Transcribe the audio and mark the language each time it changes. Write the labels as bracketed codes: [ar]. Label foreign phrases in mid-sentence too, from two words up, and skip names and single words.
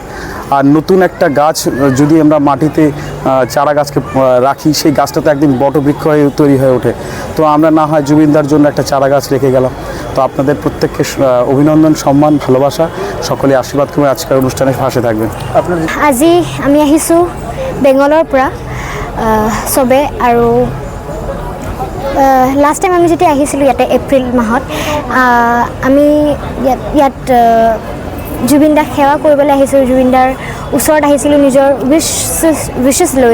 [bn] আর নতুন একটা গাছ যদি আমরা মাটিতে চারা গাছকে রাখি, সেই গাছটা তো একদিন বটবৃক্ষ হয়ে তৈরি হয়ে ওঠে। তো আমরা না হয় জুবিনদার জন্য একটা চারা গাছ রেখে গেলাম। তো আপনাদের প্রত্যেককে অভিনন্দন, সম্মান, ভালোবাসা, সকলে আশীর্বাদ করে আজকের অনুষ্ঠানে পাশে থাকবেন। [as] আজি আমি আহিছোঁ বেংগলৰ পৰা চবে, আৰু [en] last time [as] আমি যেতিয়া আহিছিলোঁ ইয়াতে এপ্ৰিল মাহত, আমি ইয়াত জুবিনদাক সেৱা কৰিবলৈ আহিছিলোঁ, জুবিনদাৰ ওচৰত আহিছিলোঁ নিজৰ উইচেছ লৈ।